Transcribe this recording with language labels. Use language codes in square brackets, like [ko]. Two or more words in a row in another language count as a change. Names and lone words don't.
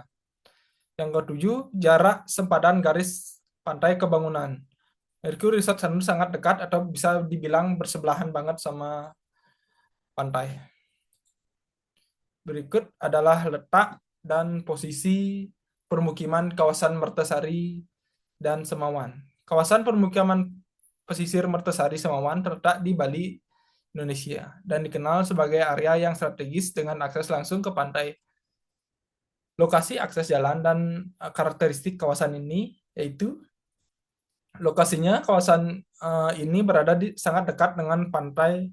[id] Yang ketujuh, jarak sempadan garis pantai ke bangunan. Mercury Resort Sanur sangat dekat atau bisa dibilang bersebelahan banget sama pantai. Berikut adalah letak dan posisi permukiman kawasan Mertasari dan Semawan. Kawasan permukiman pesisir Mertasari Semawan terletak di Bali, Indonesia, dan dikenal sebagai area yang strategis dengan akses langsung ke pantai. Lokasi akses jalan dan karakteristik kawasan ini yaitu lokasinya kawasan ini berada sangat dekat dengan pantai.